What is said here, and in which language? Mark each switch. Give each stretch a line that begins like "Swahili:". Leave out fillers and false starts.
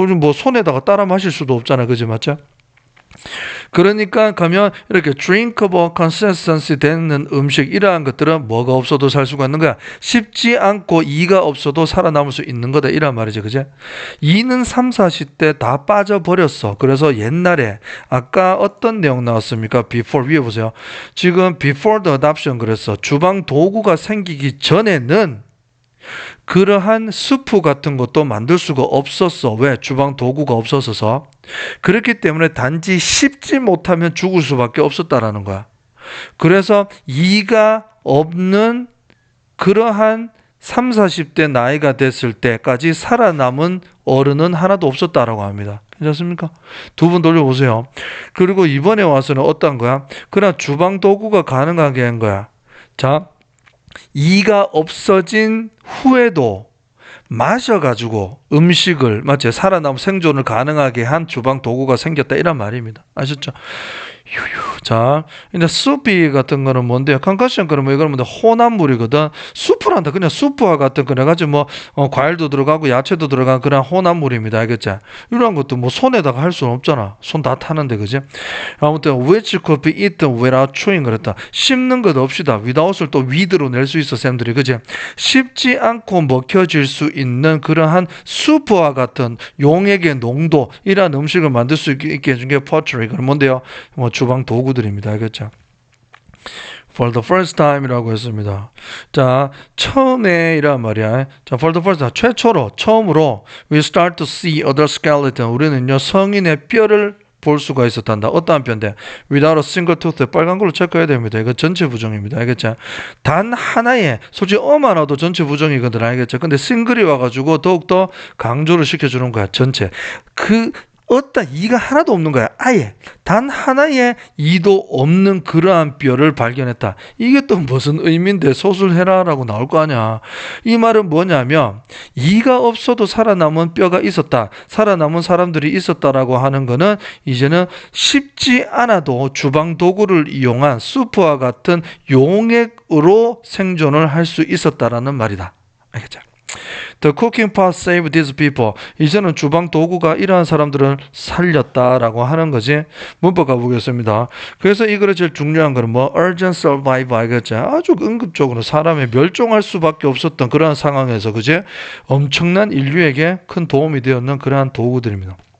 Korean: 뭐 손에다가 따라 마실 수도 없잖아. 그지? 맞죠? 그러니까 가면 이렇게
English: drinkable consistency
Korean: 되는 음식, 이러한 것들은 뭐가 없어도 살 수가 있는 거야. 씹지 않고 이가 없어도 살아남을 수 있는 거다 이란 말이죠. 그제? 이는 3, 40대 다 빠져버렸어. 그래서 옛날에 아까 어떤 내용 나왔습니까? before, 위에 보세요. 지금
English: before the adoption
Korean: 그랬어. 주방 도구가 생기기 전에는 그러한 스프 같은 것도 만들 수가 없었어. 왜? 주방 도구가 없었어서. 그렇기 때문에 단지 씹지 못하면 죽을 수밖에 없었다라는 거야. 그래서 이가 없는 그러한 3, 40대 나이가 됐을 때까지 살아남은 어른은 하나도 없었다라고 합니다. 괜찮습니까? 두 번 돌려보세요. 그리고 이번에 와서는 어떤 거야? 그러나 주방 도구가 가능하게 한 거야. 자, 이가 없어진 후에도 마셔가지고 음식을, 맞지? 살아남 생존을 가능하게 한 주방 도구가 생겼다 이란 말입니다. 아셨죠? 자, 근데 수피 같은 거는 뭔데요? 컨커션 그러면 이거는 뭔데 혼합물이거든. 수프란다. 그냥 수프와 같은 거 해가지고 뭐 과일도 들어가고 야채도 들어간 그런 혼합물입니다. 알겠지? 이런 것도 뭐 손에다가 할 수는 없잖아. 손 다 타는데 그지? 아무튼
English: which could be eaten without chewing
Korean: 그랬다. 씹는 것 없이다. without을 또 with로 낼 수 있어 쌤들이 그지? 씹지 않고 먹혀질 수 있는 그러한 수프와 같은 용액의 농도 이런 음식을 만들 수 있게 해준 게 pottery. 그럼 뭔데요? 뭐 주방 도구들입니다. 알겠죠?
English: For the first time이라고
Korean: 했습니다. 자, 처음에 이란 말이야.
English: 자, for the first time,
Korean: 최초로, 처음으로
English: we start to see other skeleton.
Korean: 우리는요, 성인의 뼈를 볼 수가 있었단다. 어떠한 뼈인데?
English: without a single tooth.
Korean: 빨간 걸로 체크해야 됩니다. 이거 전체 부정입니다. 알겠죠? 단 하나의, 솔직히 하나도 전체 부정이거든. 알겠죠? 근데 싱글이 와가지고 더욱더 강조를 시켜주는 거야. 전체. 어따 이가 하나도 없는 거야. 아예 단 하나의 이도 없는 그러한 뼈를 발견했다. 이게 또 무슨 의미인데 소술해라라고 나올 거 아니야. 이 말은 뭐냐면 이가 없어도 살아남은 뼈가 있었다. 살아남은 사람들이 있었다라고 하는 거는 이제는 쉽지 않아도 주방 도구를 이용한 수프와 같은 용액으로 생존을 할 수 있었다라는 말이다. 알겠죠?
English: The cooking pot saved these people.
Korean: 이제는 주방 도구가 이러한 사람들을 살렸다라고 하는 거지. 문법 가보겠습니다. 그래서 이 글에 제일 중요한 거는 뭐
English: urgent survival
Korean: 알겠지? 아주 응급적으로 사람이 멸종할 수밖에 없었던 그러한 상황에서 그지? 엄청난 인류에게 큰 도움이 되었는 그러한 도구들입니다.